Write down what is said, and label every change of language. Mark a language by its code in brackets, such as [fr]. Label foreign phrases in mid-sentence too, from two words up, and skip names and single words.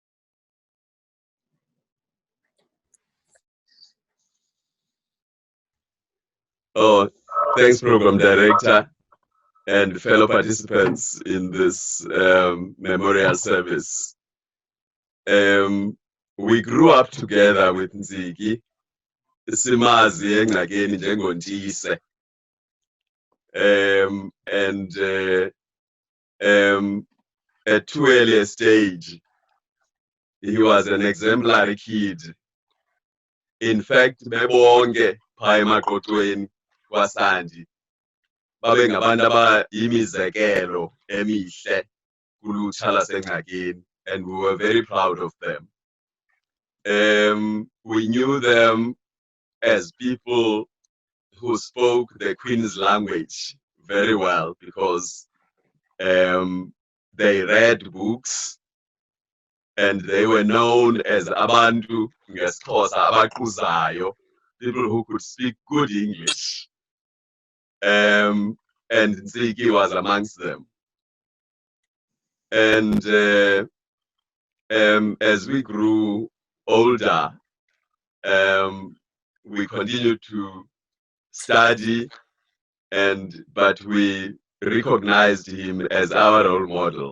[en] Oh, thanks, Program Director and fellow participants in this memorial service. We grew up together with Ntsiki, [xh] simazi engxakini njengontise. [en] At too early a stage, he was an exemplary kid. In fact, [xh] bebonke phaa emaqoqweni kwaSandi babe ngabantu abayimizekelo emihle kulutsha lasengxakini, [en] and we were very proud of them. We knew them as people who spoke the Queen's language very well, because they read books and they were known as [xh] abantu ngesiXhosa abaquzayo, [en] people who could speak good English. And Ntsiki was amongst them. And as we grew older, we continued to study, but we recognized him as our role model.